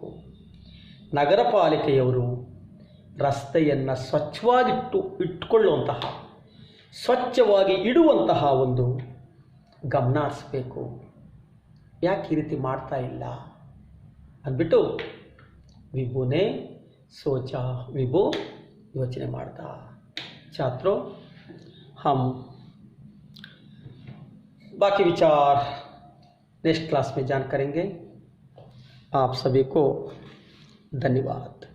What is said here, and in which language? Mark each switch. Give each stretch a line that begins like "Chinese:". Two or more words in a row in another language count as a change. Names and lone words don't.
Kannada: ನಗರ ಪಾಲಿಕೆಯವರು ರಸ್ತೆಯನ್ನು ಸ್ವಚ್ಛವಾಗಿ ಇಡುವಂತಹ ಒಂದು ಗಮನ ಹರಿಸಬೇಕು. ಯಾಕೆ ಈ ರೀತಿ ಮಾಡ್ತಾ ಇಲ್ಲ ಅಂದ್ಬಿಟ್ಟು
Hindi: विभु ने सोचा,
Kannada: ವಿಭು ಯೋಚನೆ ಮಾಡ್ದ.
Hindi: छात्रों, हम बाकी विचार
English: next class
Hindi: में जान करेंगे. आप सभी को धन्यवाद.